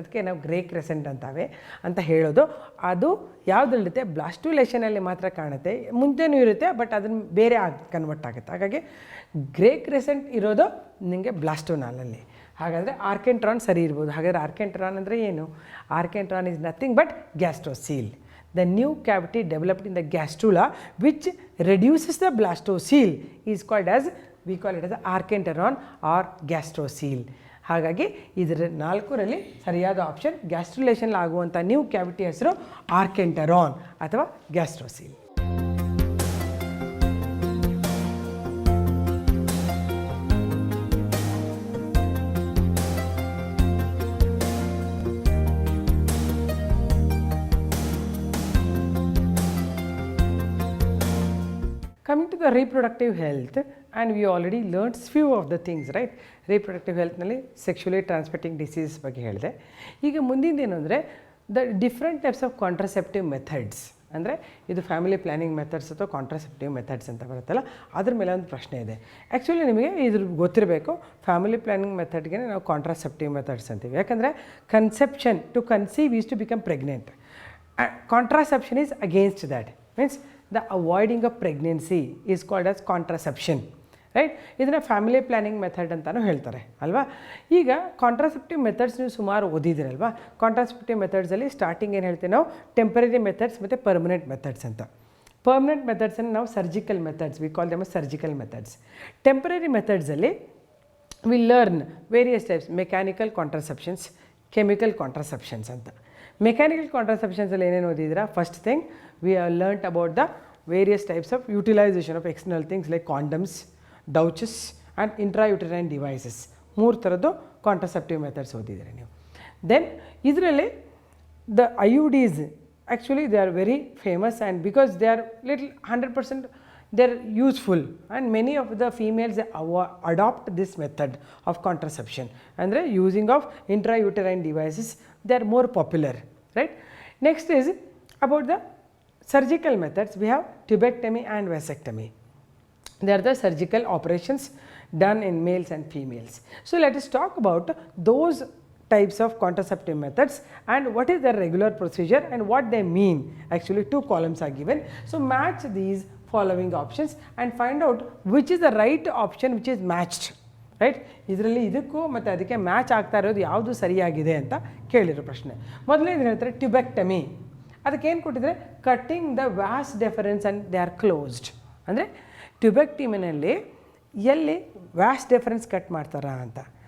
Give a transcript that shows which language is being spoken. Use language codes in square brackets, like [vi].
[kn] ಅದಕ್ಕೆ ನಾವು grey Crescent ಅಂತ ಹೇಳೋದು. ಅದು ಯಾವುದಿರುತ್ತೆ? ಬ್ಲಾಸ್ಟುಲೇಷನಲ್ಲಿ ಮಾತ್ರ ಕಾಣುತ್ತೆ, ಮುಂಚೆನೂ ಇರುತ್ತೆ, ಬಟ್ ಅದನ್ನು ಬೇರೆ ಕನ್ವರ್ಟ್ ಆಗುತ್ತೆ. ಹಾಗಾಗಿ ಗ್ರೇ ಕ್ರೆಸೆಂಟ್ ಇರೋದು ನಿಮಗೆ ಬ್ಲಾಸ್ಟೋನಾಲಲ್ಲಿ. ಹಾಗಾದರೆ ಆರ್ಕೆಂಟ್ರಾನ್ ಸರಿ ಇರ್ಬೋದು. ಹಾಗಾದರೆ ಆರ್ಕೆಂಟ್ರಾನ್ ಅಂದರೆ ಏನು? [en] Archenteron is nothing but gastrocele. The new cavity developed in the gastrula which reduces the blastocele is called as, we call it as archenteron or gastrocele. [kn] ಹಾಗಾಗಿ ಇದರ 4ರಲ್ಲಿ ಸರಿಯಾದ ಆಪ್ಷನ್ ಗ್ಯಾಸ್ಟ್ರುಲೇಷನ್ ಆಗುವಂಥ ನ್ಯೂ ಕ್ಯಾವಿಟಿ ಹೆಸರು ಆರ್ಕೆಂಟರಾನ್ ಅಥವಾ ಗ್ಯಾಸ್ಟ್ರೋಸೀಲ್. [en] Coming to the reproductive health, and we already learned few of the things, right? [kn] Reproductive health ನಲ್ಲಿ sexually transmitting disease ಬಗ್ಗೆ ಹೇಳಿದೆ. ಈಗ ಮುಂದಿನ ಅಂದರೆ [en] the different types of contraceptive methods, [kn] ಅಂದರೆ ಇದು ಫ್ಯಾಮಿಲಿ ಪ್ಲ್ಯಾನಿಂಗ್ ಮೆಥಡ್ಸ್ ಅಥವಾ ಕಾಂಟ್ರಸೆಪ್ಟಿವ್ ಮೆಥಡ್ಸ್ ಅಂತ ಬರುತ್ತಲ್ಲ, ಅದ್ರ ಮೇಲೆ ಒಂದು ಪ್ರಶ್ನೆ ಇದೆ. ಆ್ಯಕ್ಚುಲಿ ನಿಮಗೆ ಇದ್ರ ಗೊತ್ತಿರಬೇಕು, ಫ್ಯಾಮಿಲಿ ಪ್ಲ್ಯಾನಿಂಗ್ ಮೆಥಡ್ಗೆ ನಾವು ಕಾಂಟ್ರಸೆಪ್ಟಿವ್ ಮೆಥಡ್ಸ್ ಅಂತೀವಿ. [en] ಯಾಕಂದರೆ conception to conceive is to become pregnant. Contraception is against that, means the avoiding of pregnancy is called as contraception, right? [kn] ಇದನ್ನು ಫ್ಯಾಮಿಲಿ ಪ್ಲ್ಯಾನಿಂಗ್ ಮೆಥಡ್ ಅಂತಲೂ ಹೇಳ್ತಾರೆ ಅಲ್ವಾ. ಈಗ ಕಾಂಟ್ರಾಸೆಪ್ಟಿವ್ ಮೆಥಡ್ಸ್ ನೀವು ಸುಮಾರು ಓದಿದಿರಲ್ವಾ. ಕಾಂಟ್ರಾಸೆಪ್ಟಿವ್ ಮೆಥಡ್ಸಲ್ಲಿ ಸ್ಟಾರ್ಟಿಂಗ್ ಏನು ಹೇಳ್ತೀವಿ ನಾವು? ಟೆಂಪರರಿ ಮೆಥಡ್ಸ್ ಮತ್ತು ಪರ್ಮನೆಂಟ್ ಮೆಥಡ್ಸ್ ಅಂತ. ಪರ್ಮನೆಂಟ್ ಮೆಥಡ್ಸನ್ನು ನಾವು surgical methods, [en] We call them surgical methods. Temporary ಮೆಥಡ್ಸಲ್ಲಿ we learn various types, mechanical contraceptions, chemical contraceptions ಅಂತ. [kn] ಮೆಕ್ಯಾನಿಕಲ್ ಕಾಂಟ್ರಾಸೆಪ್ಷನ್ಸಲ್ಲಿ ಏನೇನು ಓದಿದ್ದೀರಾ? [en] first thing we have learnt about the various types of utilization of external things like condoms, douches [kn] and ಇಂಟ್ರಾಯುಟರೈನ್ devices 3 ಥರದ್ದು contraceptive methods ಓದಿದ್ದೀರಿ ನೀವು. [en] Then ಇದರಲ್ಲಿ the IUDs actually they are very famous, and because they are little 100% they are useful, and many of the females adopt this method of contraception, and using of intrauterine devices they are more popular, right? Next is about the surgical methods. We have tubectomy and vasectomy. They are the surgical operations done in males and females. So let us talk about those types of contraceptive methods and what is their regular procedure and what they mean. Actually 2 columns are given, so match these following options and find out which is the right option which is matched, right? [kn] ಇದರಲ್ಲಿ ಇದಕ್ಕೂ ಮತ್ತು ಅದಕ್ಕೆ match ಆಗ್ತಾ ಇರೋದು ಯಾವುದು ಸರಿಯಾಗಿದೆ ಅಂತ ಕೇಳಿರೋ ಪ್ರಶ್ನೆ. ಮೊದಲನೇದು ಹೇಳ್ತಾರೆ ಟ್ಯುಬೆಕ್ಟಮಿ. ಅದಕ್ಕೆ ಏನು ಕೊಟ್ಟಿದ್ದಾರೆ, [en] Cutting the vas deferens and they are closed. [kn] ಅಂದರೆ ಟ್ಯುಬೆಕ್ಟಮಿನಲ್ಲಿ ಎಲ್ಲಿ ವ್ಯಾಸ್ ಡೆಫರೆನ್ಸ್ ಕಟ್ ಮಾಡ್ತಾರಾ ಅಂತ.